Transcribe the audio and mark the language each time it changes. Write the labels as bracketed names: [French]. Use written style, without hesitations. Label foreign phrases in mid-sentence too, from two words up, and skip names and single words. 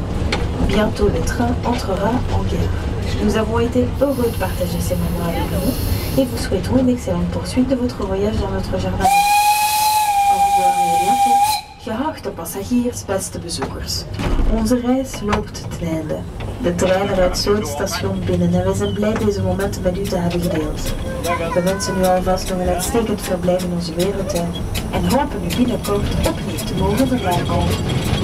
[French] Bientôt le train entrera en gare. Nous avons été heureux de partager ces moments avec vous et vous souhaitons une excellente poursuite de votre voyage dans notre jardin. Au revoir et à bientôt. [Dutch] Geachte passagiers, beste bezoekers. Onze reis loopt ten einde. De trein rijdt zo het station binnen en we zijn blij deze momenten met u te hebben gedeeld. We wensen u alvast nog een uitstekend verblijf in onze wereldtuin en hopen u binnenkort opnieuw te mogen verwelkomen.